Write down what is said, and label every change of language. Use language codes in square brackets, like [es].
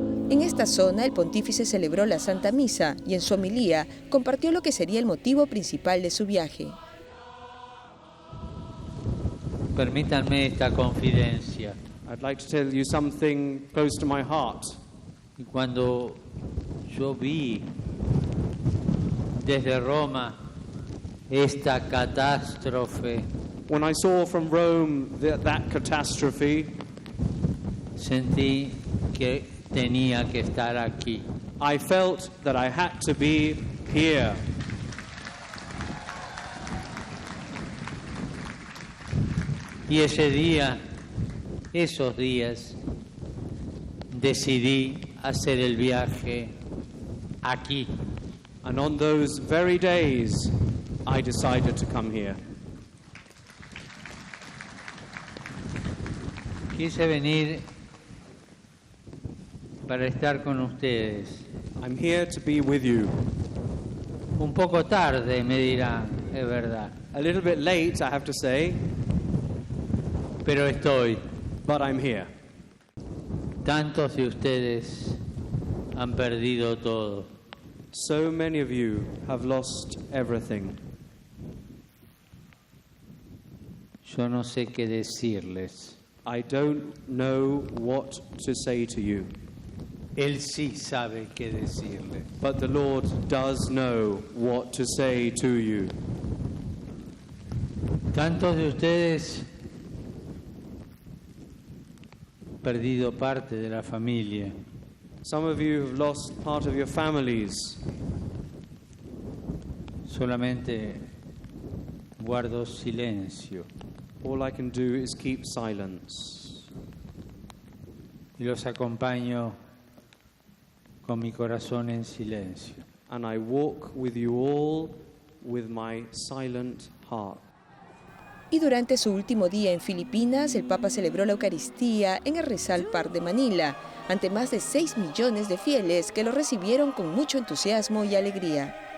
[es] En esta zona, el pontífice celebró la Santa Misa y en su homilía compartió lo que sería el motivo principal de su viaje. Permítanme esta confidencia. [en] I'd like to tell you something close to my heart. [es] Cuando yo vi desde Roma esta catástrofe, [en] When I saw from Rome that catastrophe, [es] sentí que tenía que estar aquí. [en] I felt that I had to be here. [es] Y ese día, esos días, decidí hacer el viaje aquí. [en] And on those very days, I decided to come here. [es] Quise venir para estar con ustedes. [en] I'm here to be with you. [es] Un poco tarde, me dirán, es verdad, [en] A little bit late, I have to say, [es] pero estoy. [en] but I'm here. [es] Tantos de ustedes han perdido todo. [en] So many of you have lost everything. [es] Yo no sé qué decirles. [en] I don't know what to say to you, [es] Él sí sabe qué decirles. [en] but the Lord does know what to say to you. [es] Tantos de ustedes perdido parte de la familia. [en] Some of you have lost part of your families. [es] Solamente guardo silencio [en] All I can do is keep silence. [es] y los acompaño con mi corazón en silencio. [en] And I walk with you all with my silent heart. [es] Y durante su último día en Filipinas, el Papa celebró la Eucaristía en el Rizal Park de Manila, ante más de 6 millones de fieles que lo recibieron con mucho entusiasmo y alegría.